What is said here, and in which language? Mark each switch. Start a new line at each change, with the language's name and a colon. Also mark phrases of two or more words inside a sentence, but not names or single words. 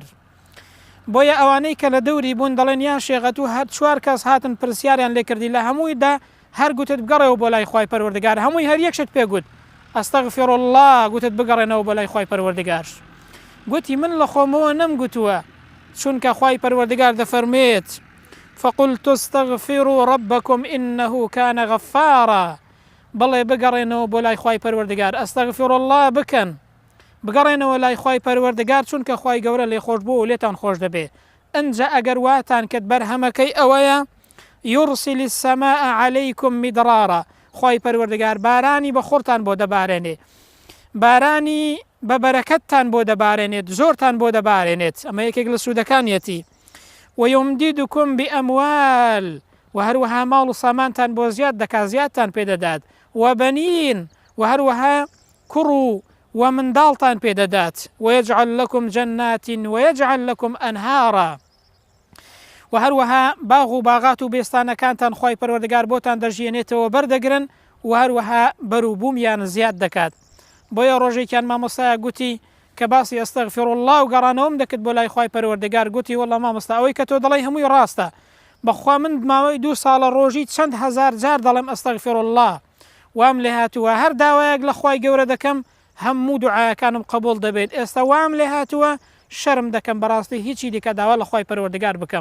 Central Kurdish: بۆیە ئەوانەی کە لە دەوری بوون دەڵێن یان شێغەت و هەر چوار کەس هاتن پرسیاریان لێ کردی لە هەموویدا هەر گوتت بگەڕێەوە بۆ لای خوای پەروەردگار، هەمووی هەر یەکشت پێگوت
Arabic: ئەستەغفر الله،
Central Kurdish: گوتت بگەڕێنەوە بۆ لای خوای پەروەردگار. گوتی من لە خۆمەوە نەمگوتووە، چونکە خوای پەروەردگار دەفەرمێت
Arabic: فقلت استغفروا ربكم إنه كان غفارا،
Central Kurdish: بەڵێ بگەڕێنەوە بۆ لای خوای پەروەردگار،
Arabic: ئەستەغفر الله
Central Kurdish: بکەن، بگەڕێنەوە لای خوای پەروەردگار چونکە خوای گەورە لێ خۆش بوو و لێتان خۆش دەبێ. ئەنجا ئەگەر واتان کرد بەرهەمەکەی ئەوەیە
Arabic: يرسل السماء عليكم مدرارا،
Central Kurdish: خوای پەروەردگار بارانی بە خۆرتان بۆ دەبارێنێ، بارانی بە بەرەکەتتان بۆ دەبارێنێت، زۆرتان بۆ دەبارێنێت. ئەمە یەکێک لە سوودەکانیەتی.
Arabic: ويمددكم بأموال،
Central Kurdish: وهروها ماڵ و سامانتان بۆ زیاد دەکات، زیادتان پێدەدات، وبنين، وهروها کوڕ و منداڵتان پێدەدات،
Arabic: ويجعل لكم جنات ويجعل لكم أنهارا،
Central Kurdish: وهروها باغ و باغات و بێستانەکانتان خوای پەروەردگار بۆتان دەژێنێتەوە بەردەگرن و هەروەها بەرووبوومیان زیاد دەکات. بۆیە ڕۆژێکیان مامۆستایە گوتی کە باسی
Arabic: ئەستەغفر الله
Central Kurdish: و گەڕانەوەم دەکرد بۆ لای خوای پەروەردگار، گوتی وەڵڵا مامۆستا ئەوەی کە تۆ دەڵێی هەمووی ڕاستە، بەخوا من ماوەی 2 ساڵە ڕۆژی چەند هەزار جار دەڵێم
Arabic: ئەستەغفر الله،
Central Kurdish: وام لێ هاتووە هەر داوایەک لە خوای گەورە دەکەم هەموو دوعاەکانم قبول دەبێت، ئێستا وام لێ هاتووە شەرم دەکەم بەڕاستی هیچی دیکە داوا لە خوای پەروەردگار بکەم.